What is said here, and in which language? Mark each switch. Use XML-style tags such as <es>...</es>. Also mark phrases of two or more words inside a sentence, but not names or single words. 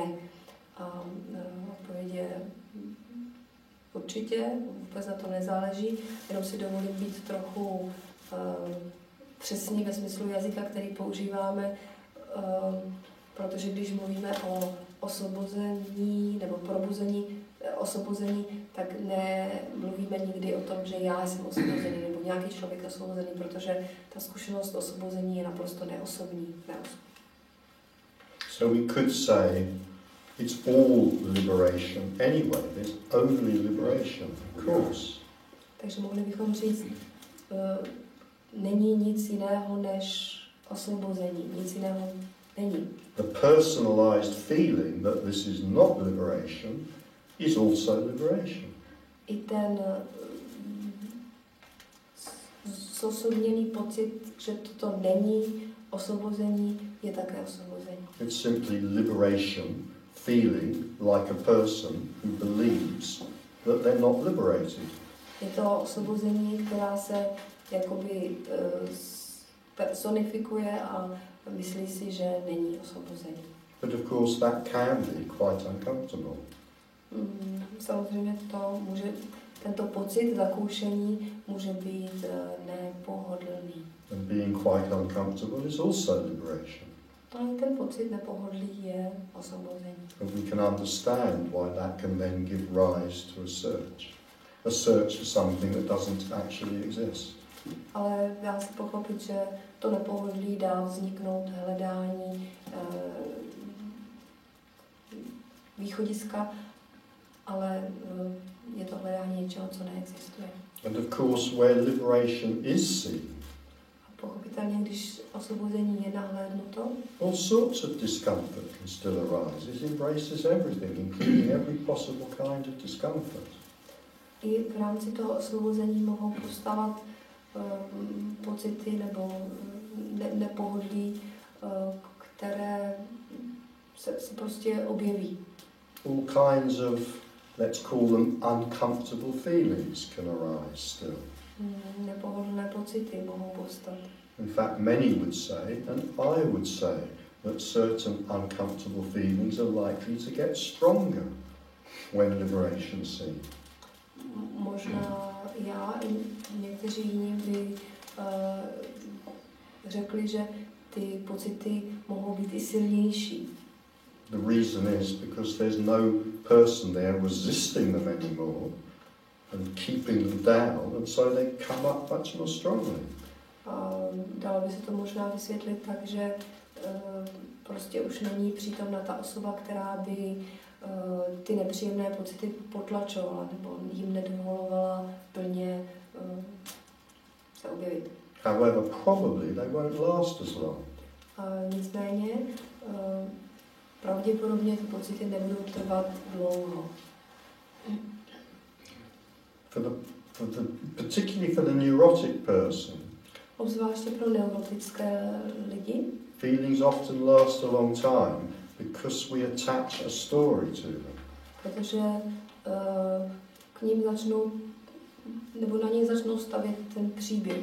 <cs>A odpověď je určitě, vůbec na to nezáleží, jenom si dovolím být trochu přesný ve smyslu jazyka, který používáme, protože když mluvíme o osvobození nebo probuzení, osvobození, tak nemluvíme nikdy o tom, že já jsem osvobozený nebo nějaký člověk osvobozený, protože ta zkušenost osvobození je naprosto neosobní.</cs> <en>So we could say It's all liberation anyway. There's only liberation, of course.</en> <cs>Takže mohli bychom říct, není nic jiného než osvobození, nic jiného není.</cs> <en>The personalized feeling that this is not liberation is also liberation.</en> <cs>I ten zosobněný pocit, že toto není osvobození, je také osvobození.</cs> <en>It's simply liberation, feeling like a person who believes that they're not liberated.</en> <cs>Je to osvobození, která se jakoby personifikuje a myslí si, že není osvobození.</cs> <en>But of course that can be quite uncomfortable.</en> <cs>Samozřejmě tento pocit zakoušení může být nepohodlný.</cs> <en>And being quite uncomfortable is also liberation.</en> <cs>Ale ten pocit nepohodlí je osvobození.</cs> <en>And we can understand why that can then give rise to a search. A search for something that doesn't actually exist.</en> <cs>Ale dá se pochopit, že to nepohodlí dá vzniknout hledání východiska, ale je to hledání něčeho, co neexistuje.</cs> <en>And of course, where liberation is seen,</en> <cs>A pochopitelně, když osvobození je nahlédnuto,</cs> <en>all sorts of discomfort can still arise. It embraces everything, including every possible kind of discomfort.</en> <cs>i v rámci toho osvobození mohou postávat pocity nebo nepohodlí, které se prostě objeví.</cs> <en>All kinds of, let's call them uncomfortable feelings can arise still.</en> <cs>Nepohodlné pocity mohou postat.</cs> <en>In fact, many would say, and I would say, that certain uncomfortable feelings are likely to get stronger when liberation is seen.</en> <cs>Možná já i někteří jiní by řekli, že ty pocity mohou být i silnější.</cs> <en>The reason is because there's no person there resisting them anymore and keeping them down, and so they come up much more strongly.</en> <cs>Dalo by se to možná vysvětlit tak, že prostě už není přítomna ta osoba, která by ty nepříjemné pocity potlačovala nebo jim nedovolovala plně se objevit.</cs> <en>However, probably they won't last as long.</en> <cs>Nicméně pravděpodobně ty pocity nebudou trvat dlouho.</cs> <en>Particularly for the neurotic person,</en> <cs>Obzvláště pro neurotické lidi,</cs> <en>feelings often last a long time because we attach a story to them.</en> <cs>protože k ním začnou, nebo na nich začnou stavět ten příběh.</cs>